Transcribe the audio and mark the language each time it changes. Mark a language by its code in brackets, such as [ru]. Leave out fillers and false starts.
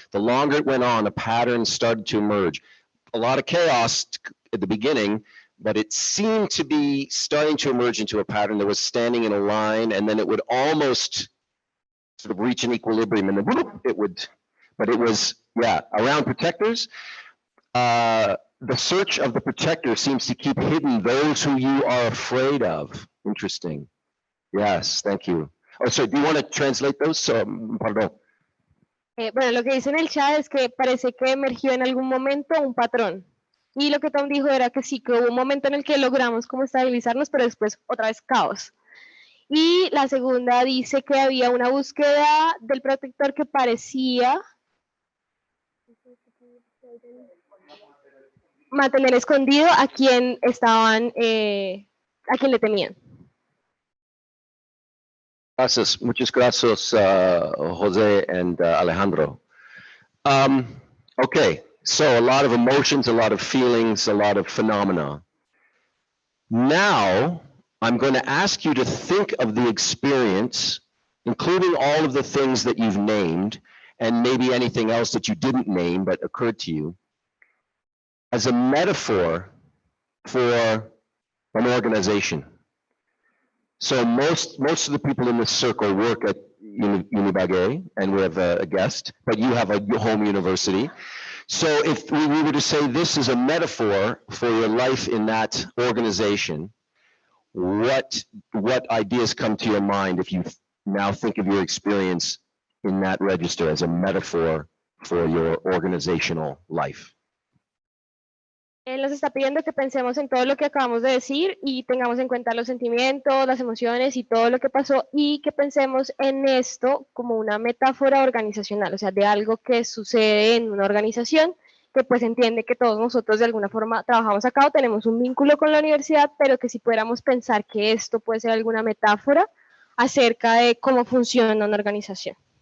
[en] The longer it went on, a pattern started to emerge. A lot of chaos at the beginning, but it seemed to be starting to emerge into a pattern that was standing in a line, and then it would almost sort of reach an equilibrium, and then whoop, it would, but it was, yeah, around protectors. The search of the protector seems to keep hidden those who you are afraid of. Interesting. Yes, thank you. Oh, so do you want to translate those? Pardon. [es] Bueno, lo que dice en el chat es que parece que emergió en algún momento un patrón. Y lo que Tom dijo era que sí, que hubo un momento en el que logramos como estabilizarnos, pero después otra vez caos. Y la segunda dice que había una búsqueda del protector que parecía mantener escondido a quien estaban, a quien le temían. Gracias, muchas gracias, Jose and Alejandro. [en] Okay, so a lot of emotions, a lot of feelings, a lot of phenomena. Now, I'm going to ask you to think of the experience, including all of the things that you've named, and maybe anything else that you didn't name but occurred to you, as a metaphor for an organization. So most of the people in this circle work at Ibagué, and we have a guest, but you have a home university. So if we were to say this is a metaphor for your life in that organization, what ideas come to your mind if you now think of your experience in that register as a metaphor for your organizational life? [es] Él nos está pidiendo que pensemos en todo lo que acabamos de decir y tengamos en cuenta los sentimientos, las emociones y todo lo que pasó, y que pensemos en esto como una metáfora organizacional, o sea, de algo que sucede en una organización, que pues entiende que todos nosotros de alguna forma trabajamos acá o tenemos un vínculo con la universidad, pero que si pudiéramos pensar que esto puede ser alguna metáfora acerca de cómo funciona una organización.